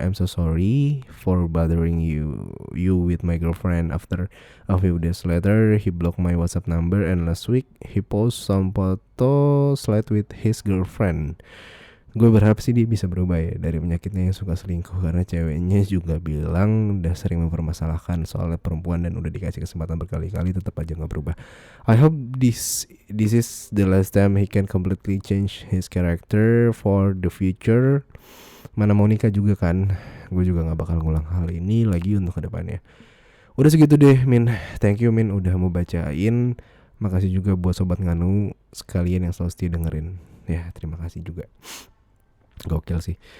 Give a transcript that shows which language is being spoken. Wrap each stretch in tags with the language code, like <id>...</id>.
<en>I'm so sorry for bothering you with my girlfriend. After a few days later, he blocked my WhatsApp number, and last week he post some photo slide with his girlfriend.</en> <id>Gue berharap sih dia bisa berubah ya dari penyakitnya yang suka selingkuh, karena ceweknya juga bilang udah sering mempermasalahkan soal perempuan dan udah dikasih kesempatan berkali-kali tetap aja gak berubah.</id> <en>I hope this is the last time he can completely change his character for the future.</en> <id>Mana mau nikah juga kan, gue juga gak bakal ngulang hal ini lagi untuk kedepannya. Udah segitu deh Min,</id> <en>thank you</en> <id>Min udah mau bacain. Makasih juga buat Sobat Nganu sekalian yang selalu setia dengerin. Ya terima kasih juga. Gokil sih.</id>